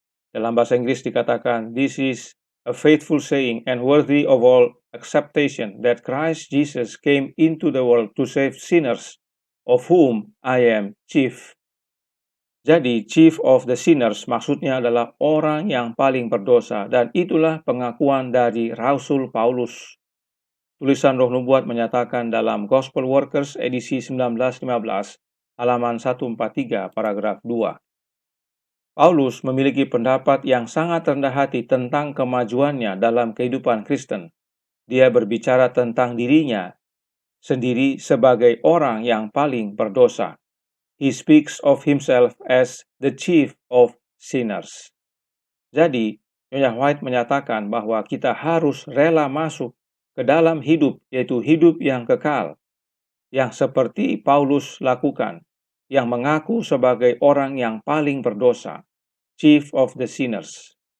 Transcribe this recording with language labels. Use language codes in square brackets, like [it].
[id] Dalam bahasa Inggris dikatakan, [en] "This is a faithful saying and worthy of all acceptation that Christ Jesus came into the world to save sinners, of whom I am chief." [id] Jadi, [en] chief of the sinners [id] maksudnya adalah orang yang paling berdosa, dan itulah pengakuan dari Rasul Paulus. Tulisan Roh Nubuat menyatakan dalam Gospel Workers edisi 1915, halaman 143, paragraf 2. Paulus memiliki pendapat yang sangat rendah hati tentang kemajuannya dalam kehidupan Kristen. Dia berbicara tentang dirinya sendiri sebagai orang yang paling berdosa. [en] He speaks of himself as the chief of sinners. [id] Jadi, Nyonya White menyatakan bahwa kita harus rela masuk ke dalam hidup, yaitu hidup yang kekal, yang seperti Paulus lakukan, yang mengaku sebagai orang yang paling berdosa, [en] chief of the sinners.